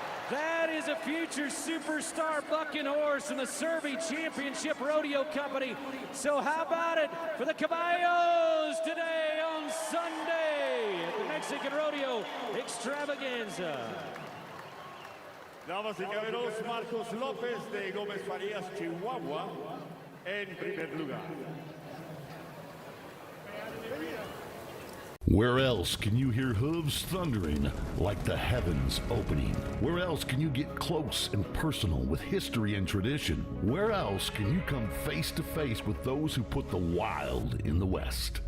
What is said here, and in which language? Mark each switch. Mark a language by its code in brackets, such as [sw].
[en] That is a future superstar bucking horse in the Survey Championship Rodeo Company. So how about it for the Caballos today on Sunday at the Mexican Rodeo Extravaganza. [es] Damas y caballeros, Marcos López de Gómez Farías, Chihuahua, en primer lugar. [en] Where else can you hear hooves thundering like the heavens opening? Where else can you get close and personal with history and tradition? Where else can you come face to face with those who put the wild in the West?